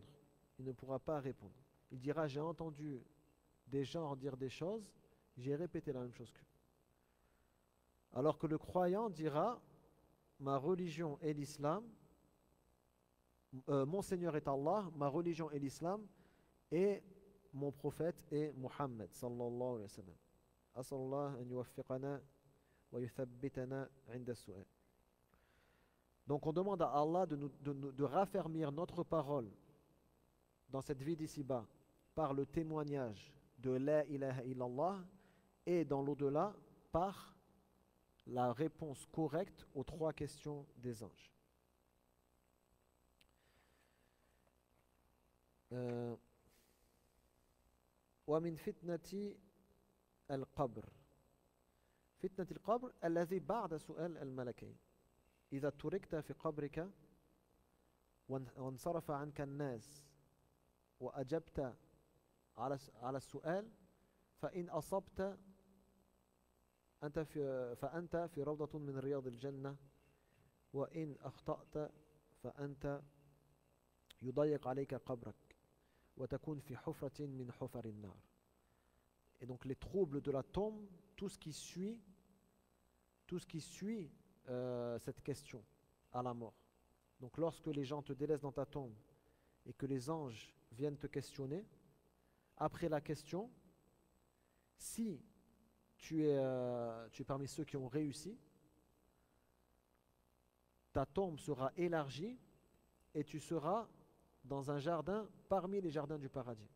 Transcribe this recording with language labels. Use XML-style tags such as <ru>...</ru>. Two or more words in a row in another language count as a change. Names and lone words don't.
<fr>Il ne pourra pas répondre. Il dira j'ai entendu des gens dire des choses, j'ai répété la même chose qu'eux. Alors que le croyant dira ma religion est l'islam, mon Seigneur est Allah, ma religion est l'islam, et mon prophète est Muhammad</fr> <ar>صلى الله عليه وسلم. أسأل الله أن يوفقنا ويثبتنا عند السؤال.</ar> <fr>Donc on demande à Allah de raffermir notre parole dans cette vie d'ici-bas par le témoignage de</fr> <ar>لا إله إلا الله,</ar> <fr>et dans l'au-delà par la réponse correcte aux trois questions des anges.</fr> <ar>ومن فتنة القبر، فتنة القبر الذي بعد سؤال الملكين، إذا تركت في قبرك وانصرف عنك الناس وأجبت على السؤال فإن أصبت فأنت في روضة من رياض الجنة، وإن أخطأت فأنت يضيق عليك قبرك وتكون في حفرة من حفر النار.</ar> <fr>Et donc les troubles de la tombe, tout ce qui suit cette question à la mort. Donc lorsque les gens te délaissent dans ta tombe et que les anges viennent te questionner, après la question, si tu es parmi ceux qui ont réussi, ta tombe sera élargie et tu seras dans un jardin parmi les jardins du paradis.</fr>